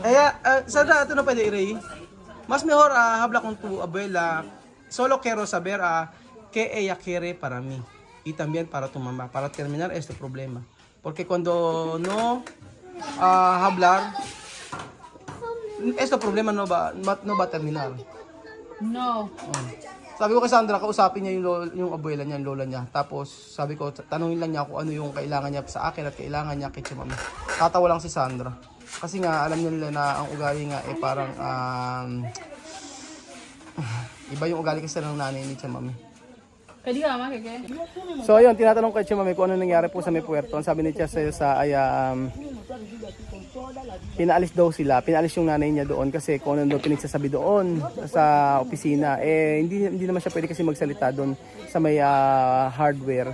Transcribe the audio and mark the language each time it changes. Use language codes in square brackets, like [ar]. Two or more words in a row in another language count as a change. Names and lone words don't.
[es] Ella, Sandra, tú no puedes ir ahí. Más mejor habla con tu abuela. Solo quiero saber qué ella quiere para mí y también para tu mamá, para terminar este problema. Porque cuando no hablar, este problema no va a terminar. no. [tl] Sabi ko kay Sandra, kausapin niya yung abuela niya, yung lola niya. Tapos sabi ko, tanungin lang niya kung ano yung kailangan niya sa akin at kailangan niya kay Chamame. Tatawa lang si Sandra. Kasi nga, alam niya nila na ang ugali nga parang iba yung ugali kasi ng nanay ni Chamame. [es] ¿Qué diga mamá que qué? [tl] So ayun, tinatanong kay Chamame kung ano nangyari po sa may puerto. Ang sabi ni Tia sa pinaalis daw sila, pinaalis yung nanay niya doon kasi kung ano daw pinagsasabi doon sa opisina. Hindi naman siya pwede kasi magsalita doon sa may hardware.